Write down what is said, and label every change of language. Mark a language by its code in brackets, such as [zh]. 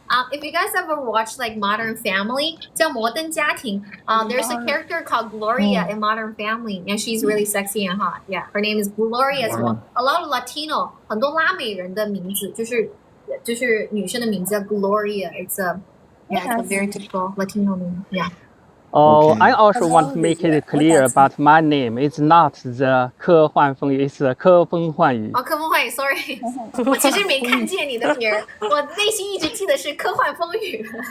[en] If you guys ever watched like Modern Family, 叫摩登家庭, there's a character called Gloria in Modern Family, and she's really sexy and hot. Yeah, her name is Gloria as well. [zh] A lot of Latino, 很多拉美人的名字就是女生的名字叫 Gloria. [en] It's a very typical Latino name. Yeah. Oh, Okay. I also want to make it clear about my name. It's not the 科幻风雨, it's 科风幻雨. [zh] 哦，科风幻语 ，sorry， 我其实没看见你的名儿，我内心一直记得是科幻风雨。